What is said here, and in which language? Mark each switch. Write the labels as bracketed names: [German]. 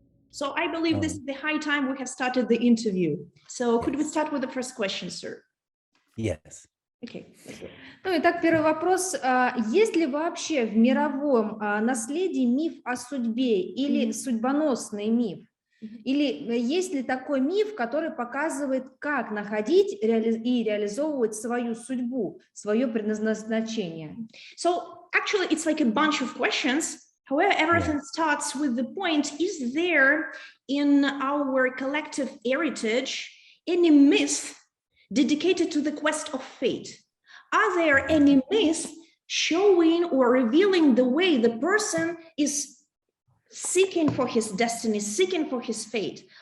[English] So I believe this is the high time we have started the interview. So could we start with the first question, sir? Yes. Okay. [Russian] Ну, итак, первый вопрос. Есть ли вообще в мировом наследии миф о судьбе или судьбоносный миф? Или есть ли такой миф, который показывает, как находить и реализовывать свою судьбу, свое предназначение? [English] So actually, it's like a bunch of questions. However, everything starts with the point, is there in our collective heritage any myth dedicated to the quest of fate? Are there any myths showing or revealing the way the person is seeking for his destiny, seeking for his fate?